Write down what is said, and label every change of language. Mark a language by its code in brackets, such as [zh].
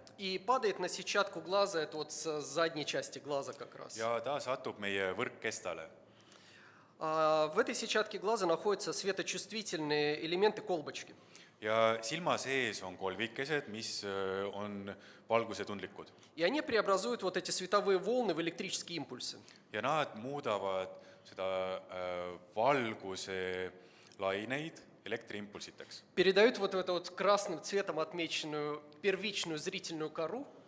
[ru] и падает на сетчатку глаза, это вот с задней части глаза как раз. [et] ja ta satub meie võrkkestale. [ru] В этой сетчатке глаза находятся светочувствительные элементы колбочки. [et] Ja silma sees on kolvikesed, mis on valgusetundlikud. [ru] И они преобразуют вот эти световые волны в электрические импульсы. [et] Ja nad muudavad seda valguse laineid elektriimpulsiteks. [ru] Передают вот эту вот красным цветом отмеченную первичную зрительную кору.